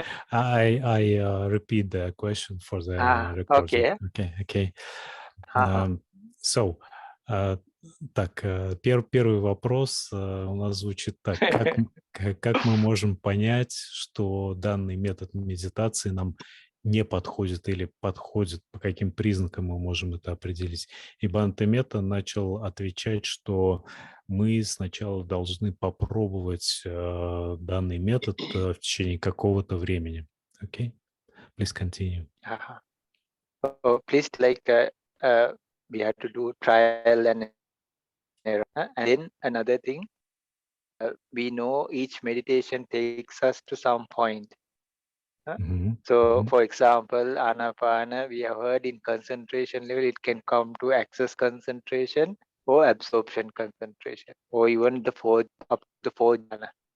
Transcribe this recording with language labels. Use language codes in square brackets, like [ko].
[en] I repeat the question for the recording. Okay. Okay. [ru] Ага. So, так, первый вопрос у нас звучит так. Как мы можем понять, что данный метод медитации нам не подходит или подходит? По каким признакам мы можем это определить? И Бханте Меттой начал отвечать, что мы сначала должны попробовать данный метод в течение какого-то времени. [en] Okay? Please continue. Oh, please, we have to do trial and error. And then another thing, we know each meditation takes us to some point. So, for example, Anapana, we have heard in concentration level, it can come to access concentration or absorption concentration, or even up to fourth jhana.